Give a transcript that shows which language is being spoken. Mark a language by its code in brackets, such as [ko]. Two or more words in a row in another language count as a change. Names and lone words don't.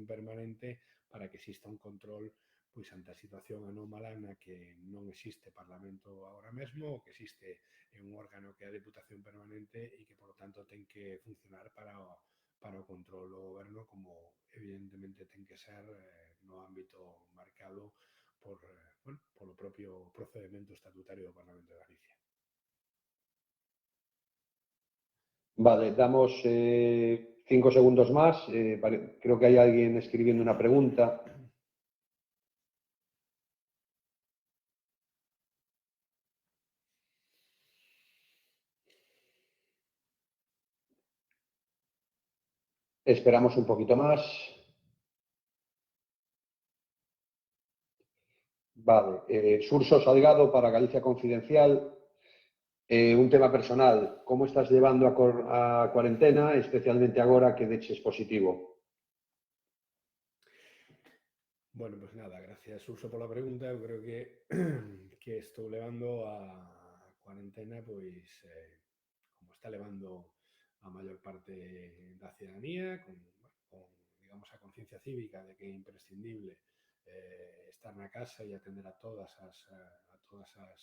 [gl] Permanente para que exista un control pois ante a situación anómala na que non existe Parlamento agora mesmo, o que existe un órgano que é a Deputación Permanente e que, [es] por lo tanto, [gl] ten que funcionar para o control do goberno como evidentemente ten que ser no ámbito marcado polo propio procedimento estatutario do Parlamento de Galicia. [es] Vale, damos 5 segundos más. Creo que hay alguien escribiendo una pregunta. Esperamos un poquito más. Vale, Surso Salgado para Galicia Confidencial. Un tema personal, ¿cómo estás llevando a cuarentena, especialmente [gl] agora que deches positivo? [es] Bueno, pues nada, gracias Urso [gl] pola pregunta. Eu creo que estou levando a cuarentena pois como está levando a maior parte da cidadanía, con digamos, a conciencia cívica de que é imprescindible estar na casa e atender a todas as